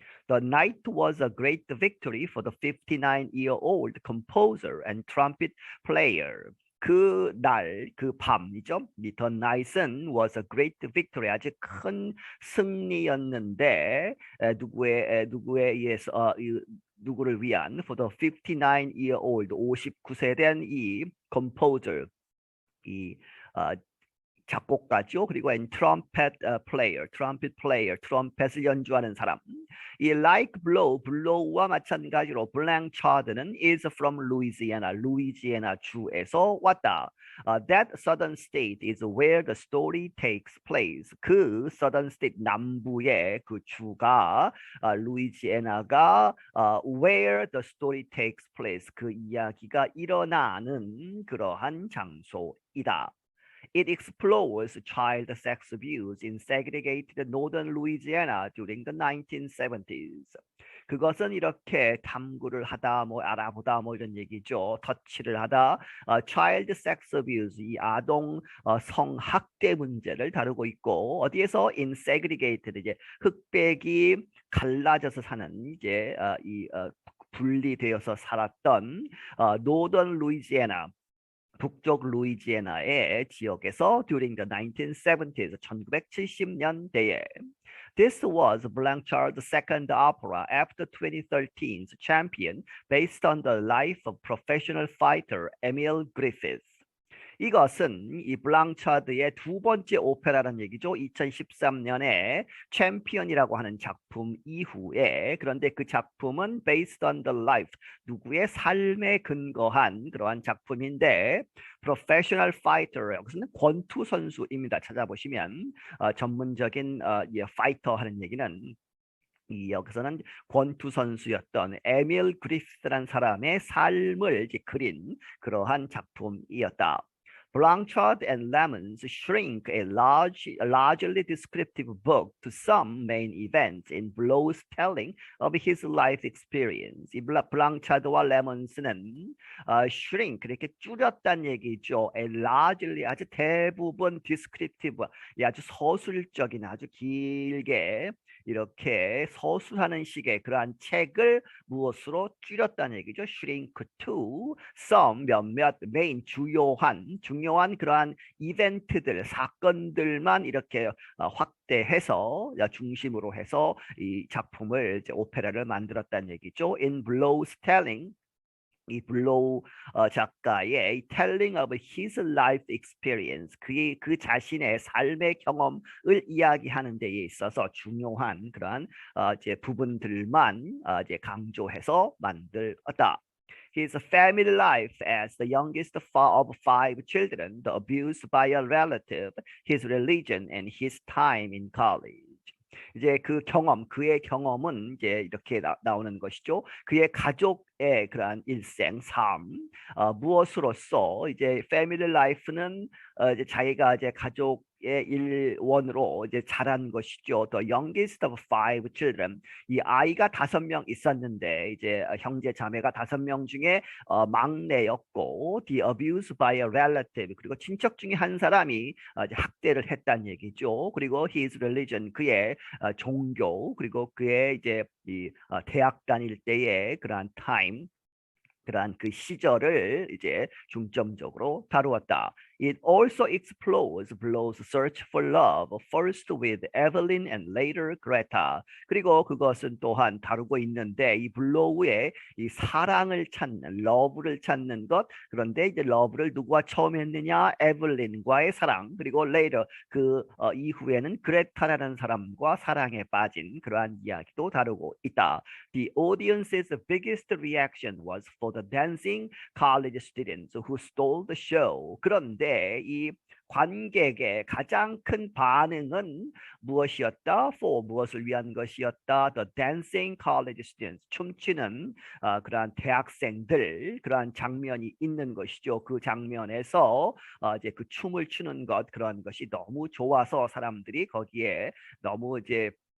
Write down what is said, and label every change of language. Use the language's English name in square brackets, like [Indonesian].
[English] The night was a great victory for the 59-year-old composer and trumpet player. [Korean] 그 날, 그 밤이죠. [English] The night은 was a great victory. [Korean] 아주 큰 승리였는데 누구에 의해서 누구를 위한 [English] for the 59-year-old [Korean] 59세 된 이 composer 이 작곡가죠. 그리고 [English] and trumpet player, [Korean] 트럼펫을 연주하는 사람. 이 like blow, blow와 마찬가지로 Blanchard는 [English] is from Louisiana, [Korean] 루이지애나 주에서 왔다. [English] That southern state is where the story takes place. 그 southern state [Korean] 남부의 그 주가 루이지애나가 [English] where the story takes place. [Korean] 그 이야기가 일어나는 그러한 장소이다. [English] It explores child sex abuse in segregated northern Louisiana during the 1970s. [Korean] 그것은 이렇게 탐구를 하다, 뭐 알아보다, 뭐 이런 얘기죠. 터치를 하다, child sex abuse, 이 아동 성학대 문제를 다루고 있고 어디에서 [English] in segregated [Korean] 이제 흑백이 갈라져서 사는 이제 분리되어서 살았던 노던 루이지애나. 북쪽 루이지애나의 지역에서 [English] during the 1970s, [Korean] 1970년대에 [English] This was Blanchard's second opera after 2013's Champion, based on the life of professional fighter Emil Griffith. [Korean] 이것은 이 블랑차드의 두 번째 오페라라는 얘기죠. 2013년에 챔피언이라고 하는 작품 이후에, 그런데 그 작품은 [English] based on the life, [Korean] 누구의 삶에 근거한 그러한 작품인데, [English] professional fighter, [Korean] 여기서는 권투 선수입니다. 찾아보시면 전문적인 파이터 하는 얘기는 여기서는 권투 선수였던 에밀 그리피스라는 사람의 삶을 이제 그린 그러한 작품이었다. [English] Blanchard and Lemons shrink a largely descriptive book to some main events in Blow's telling of his life experience. [Korean] 이 블랑차드와 레몬스는 shrink, 이렇게 줄였다는 얘기죠. [English] A largely, [Korean] 아주 대부분 descriptive, 아주 서술적인, 아주 길게 이렇게 서술하는 식의 그러한 책을 무엇으로 줄였다는 얘기죠. [English] shrink to some, [Korean] 몇몇 메인, 중요한 그러한 이벤트들, 사건들만 이렇게 확대해서 중심으로 해서 이 작품을, 이제 오페라를 만들었다는 얘기죠. [English] In Blow's telling, [Korean] 이 블로우 작가의 [English] telling of his life experience, [Korean] 그 자신의 삶의 경험을 이야기하는 데에 있어서 중요한 그러한 이제 부분들만 이제 강조해서 만들었다. [English] His family life as the youngest of 5 children, the abuse by a relative, his religion, and his time in college. [Korean] 이제 그 경험, 그의 경험은 이제 이렇게 나오는 것이죠. 그의 가족의 그러한 일생, 삶, 무엇으로써 이제 패밀리 라이프는 이제 자기가 이제 가족의 일원으로 이제 자란 것이죠. [English] The youngest of 5 children. [Korean] 이 아이가 5명 있었는데 이제 형제 자매가 5명 중에 막내였고, [English] the abuse by a relative, [Korean] 그리고 친척 중에 한 사람이 이제 학대를 했다는 얘기죠. 그리고 [English] his religion, [Korean] 그의 종교, 그리고 그의 이제 이 대학 다닐 때의 그러한 타임, 그러한 그 시절을 이제 중점적으로 다루었다. [English] It also explores Blow's search for love, first with Evelyn and later Greta. [Korean] 그리고 그것은 또한 다루고 있는데, 이 블로우의 이 사랑을 찾는, 러브를 찾는 것, 그런데 이제 러브를 누구와 처음 했느냐? 에블린과의 사랑, 그리고 later, 그 이후에는 그레타라는 사람과 사랑에 빠진 그러한 이야기도 다루고 있다. [English] The audience's biggest reaction was for the dancing college students who stole the show. [Korean] 그런데 이 관객의 가장 큰 반응은 무엇이었다? For, 무엇을 위한 것이었다? [English] The dancing college students, [Korean] 춤추는 그러한 대학생들, 그러한 장면이 있는 것이죠. 그 장면에서 이제 그 춤을 추는 것, 그런 것이 너무 좋아서 사람들이 거기에 너무 이제